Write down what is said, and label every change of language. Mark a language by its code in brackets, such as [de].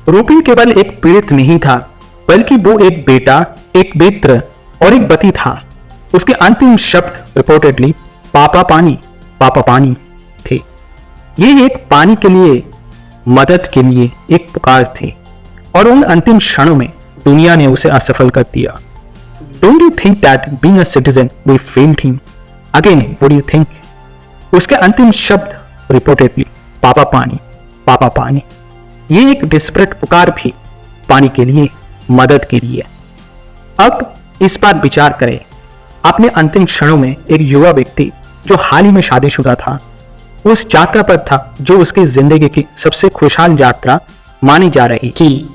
[hi] रूपिन केवल एक पीड़ित नहीं था, बल्कि वो एक बेटा, एक मित्र और एक पति था। उसके अंतिम शब्द रिपोर्टेडली पापा पानी थे। ये एक पानी के लिए, मदद के लिए एक पुकार थी, और उन अंतिम क्षणों में दुनिया ने उसे असफल कर दिया। [en] Don't you think that being a citizen we failed him? Again, what do you think? [hi] उसके अंतिम शब्द रिपोर्टेडली पापा पानी, पापा पानी। ये एक डिस्परेट पुकार भी पानी के लिए, मदद के लिए। अब इस पर विचार करें। अपने अंतिम क्षणों में एक युवा व्यक्ति जो हाल ही में शादीशुदा था, उस यात्रा पर था जो उसकी जिंदगी की सबसे खुशहाल यात्रा मानी जा रही थी।